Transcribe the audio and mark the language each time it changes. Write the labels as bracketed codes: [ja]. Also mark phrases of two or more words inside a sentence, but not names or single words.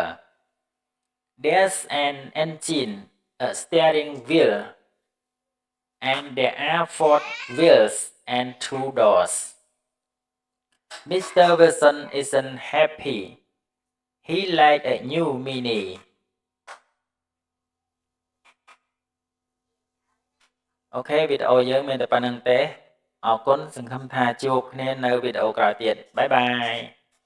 [en] There's an engine, a steering wheel, and there are 4 wheels and 2 doors. Mr. Wilson isn't happy. He liked a new Mini. [km] អូខេវីដេអូយើងមានតែប៉ុណ្្នឹងទេអរគុណសង្ឃឹមថាជួបគ្នានៅវីដេអូក្រោយទៀតបាយបាយ